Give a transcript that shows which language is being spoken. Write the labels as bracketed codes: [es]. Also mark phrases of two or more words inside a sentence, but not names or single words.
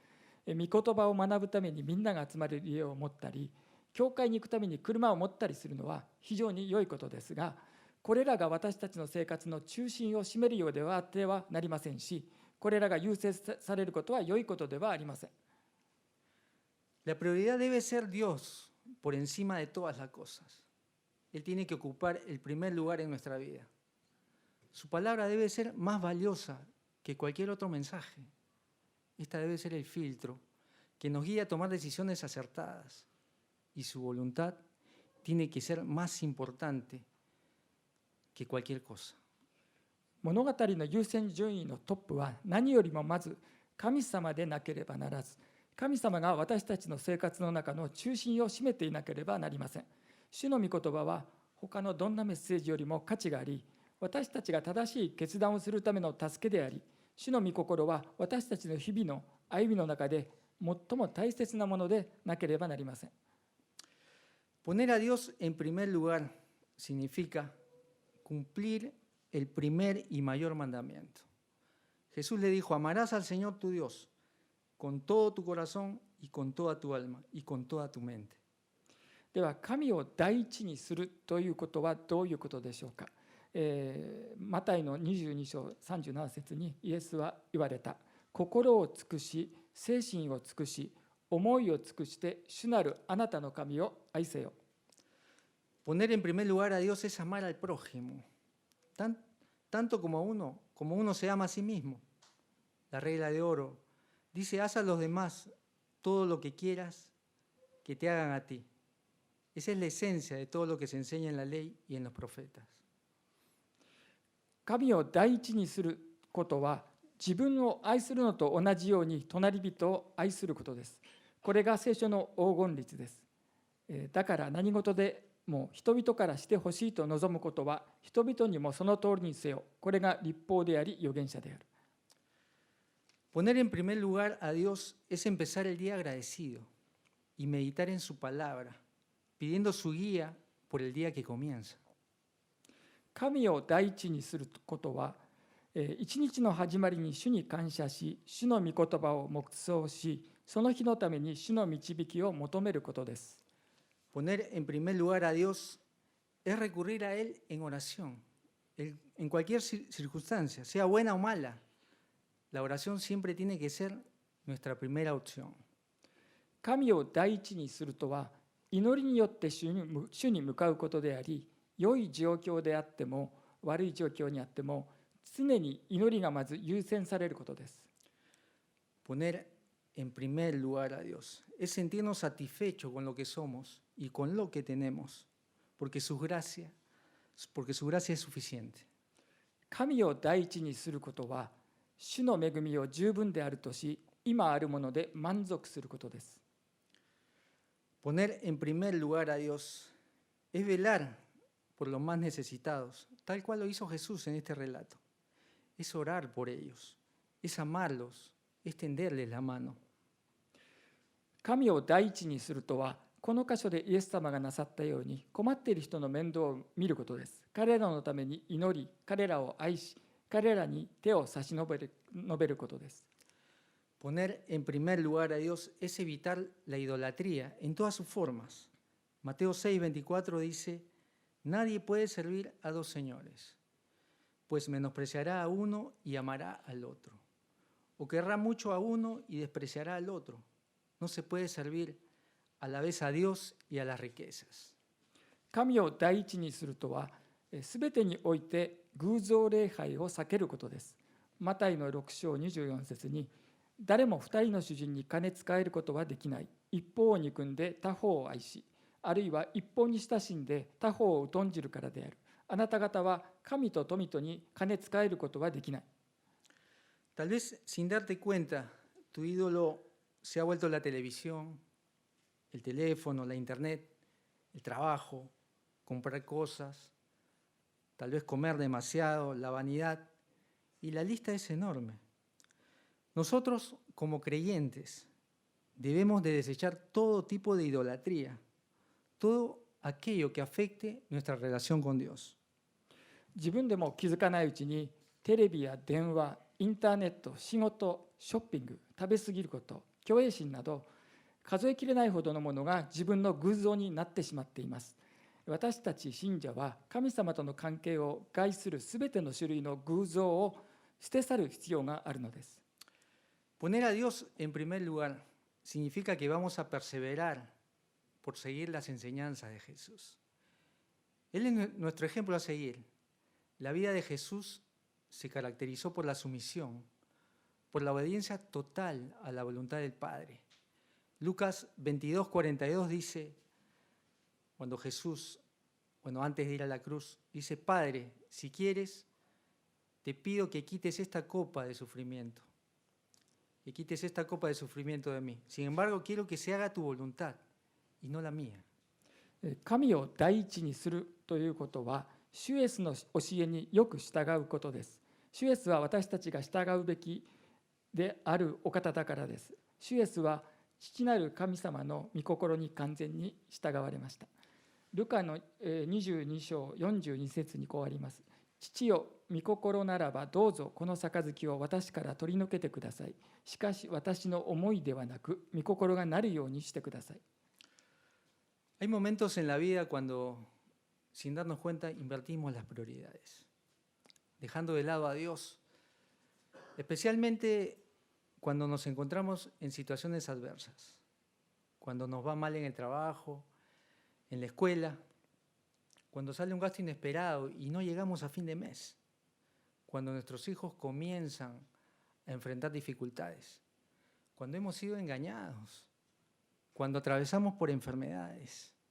[ja] 御言葉を学ぶためにみんなが集まる家を持ったり、教会に行くために車を持ったりするのは非常に良いことですが、これらが私たちの生活の中心を占めるようではあってはなりませんし、これらが優先されることは良いことではありません。 [es] La prioridad debe ser Dios por encima de todas las cosas. Él tiene que ocupar el primer lugar en nuestra vida. Su palabra debe ser más valiosa que cualquier otro mensaje. Esta debe ser el filtro que nos guía a tomar decisiones acertadas. Y su voluntad tiene que ser más importante que cualquier cosa. [ja] 物語の優先順位のトップは何よりもまず神様でなければならず、神様が私たちの生活の中の中心を占めていなければなりません。主の御言葉は他のどんなメッセージよりも価値があり、私たちが正しい決断をするための助けであり、主の御心は私たちの日々の歩みの中で最も大切なものでなければなりません。 [es] Poner a Dios en primer lugar significa cumplir el primer y mayor mandamiento. Jesús le dijo: amarás al Señor tu Dios con todo tu corazón y con toda tu alma y con toda tu mente. [ja] では神を第一にするということはどういうことでしょうか。マタイの22章37節にイエスは言われた。心を尽くし、精神を尽くし、思いを尽くして主なるあなたの神を愛せよ。 [es] Poner en primer lugar a Dios es amar al prójimo, tanto como uno se ama a sí mismo. La regla de oro dice: haz a los demás todo lo que quieras que te hagan a ti. Esa es la esencia de todo lo que se enseña en la ley y en los profetas. [ja] 神を第一にすることは自分を愛するのと同じように隣人を愛することです。これが聖書の黄金律です。だから何事でも人々からしてほしいと望むことは人々にもその通りにせよ。これが律法であり預言者である。 [es] Poner en primer lugar a Dios es empezar el día agradecido y meditar en su palabra, pidiendo su guía por el día que comienza. [ja] 神を第一にすることは、一日の始まりに主に感謝し、主の御言葉を黙想し、その日のために主の導きを求めることです。 [es] Poner en primer lugar a Dios es recurrir a Él en oración, en cualquier circunstancia, sea buena o mala. La oración siempre tiene que ser nuestra primera opción. [ja] 神を第一にするとは、祈りによって主に向かうことであり、良い状況であっても悪い状況にあっても常に祈りがまず優先されることです。 [es] Poner en primer lugar a Dios es sentirnos satisfechos con lo que somos y con lo que tenemos, porque su gracia es suficiente. [ja] 神を第一にすることは主の恵みを十分であるとし、今あるもので満足することです。 [es] Poner en primer lugar a Dios es velar por los más necesitados, tal cual lo hizo Jesús en este relato. Es orar por ellos, es amarlos, es tenderles la mano. [ja] 神を第一にするとは、この箇所でイエス様がなさったように困っている人の面倒を見ることです。彼らのために祈り、彼らを愛し、彼らに手を差し伸べることです。 [es] Poner en primer lugar a Dios es evitar la idolatría en todas sus formas. Mateo 6:24 dice: nadie puede servir a dos señores, pues menospreciará a uno y amará al otro, o querrá mucho a uno y despreciará al otro. No se puede servir a la vez a Dios y a las riquezas. [ja] 神を第一にするとは、すべてにおいて偶像礼拝を避けることです。マタイの6章24節に、誰も二人の主人に金使えることはできない。一方を憎んで他方を愛し、あるいは一方に親しんで他方を疎んじるからである。あなた方は神と富とに金使えることはできない。 [es] Tal vez sin darte cuenta, tu ídolo se ha vuelto la televisión, el teléfono, la internet, el trabajo, comprar cosas, tal vez comer demasiado, la vanidad, y la lista es enorme. Nosotros, como creyentes, debemos de desechar todo tipo de idolatría, todo aquello que afecte nuestra relación con Dios. [ja] 自分でも気づかないうちにテレビや電話、インターネット、仕事、ショッピング、食べ過ぎること、虚栄心など数えきれないほどのものが自分の偶像になってしまっています。私たち信者は神様との関係を害するすべての種類の偶像を捨て去る必要があるのです。 [es] Poner a Dios en primer lugar significa que vamos a perseverar por seguir las enseñanzas de Jesús. Él es nuestro ejemplo a seguir. La vida de Jesús se caracterizó por la sumisión, por la obediencia total a la voluntad del Padre. Lucas 22:42 dice, cuando Jesús, antes de ir a la cruz, dice: Padre, si quieres, te pido que quites esta copa de sufrimiento, que quites esta copa de sufrimiento de mí. Sin embargo, quiero que se haga tu voluntad y no la mía. [ja] 神を第一にするということは、主イエスの教えによく従うことです。主イエスは私たちが従うべきであるお方だからです。主イエスは父なる神様の御心に完全に従われました。ルカの22章42節にこうあります。父よ、御心ならばどうぞこの杯を私から取り除けてください。しかし私の思いではなく、御心がなるようにしてください。 [es] Hay momentos en la vida cuando, sin darnos cuenta, invertimos las prioridades, dejando de lado a Dios, especialmente cuando nos encontramos en situaciones adversas, cuando nos va mal en el trabajo, en la escuela, cuando sale un gasto inesperado y no llegamos a fin de mes, cuando nuestros hijos comienzan a enfrentar dificultades, cuando hemos sido engañados, cuando atravesamos por enfermedades.